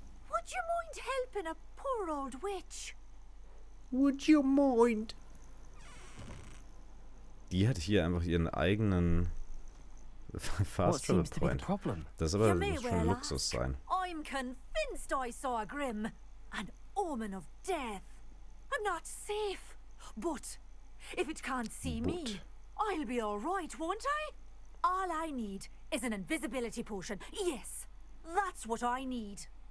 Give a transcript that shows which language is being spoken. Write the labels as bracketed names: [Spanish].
[English] Would you mind helping a poor old witch? Would you mind? [German] Die hat hier einfach ihren eigenen Fast Travel Point. Das aber schon Luxus sein. [English] I'm convinced I saw a Grim, an omen of death. I'm not safe, but if it can't see me, I'll be all right, won't I? All I need is an invisibility potion. Yes, that's what I need.